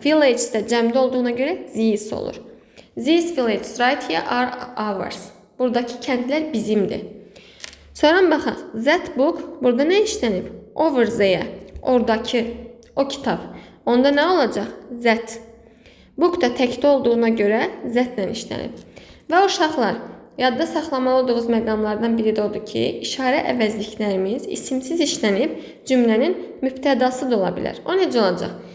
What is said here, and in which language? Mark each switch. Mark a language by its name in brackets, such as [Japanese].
[Azerbaijani] Village də cəmdə olduğuna görə these olur. [English] These villages right here are ours. [Azerbaijani] Buradakı kəndlər bizimdir. Sonra baxaq. That book, burada nə işlənib? Over there, oradakı, o kitab. Onda nə olacaq? That. Book da təkdə olduğuna görə that-lə işlənib. Və uşaqlar, yadda saxlamalı olduğumuz məqamlardan biri də odur ki, işarə əvəzliklərimiz isimsiz işlənib cümlənin mübtədası da ola bilər. O necə olacaq?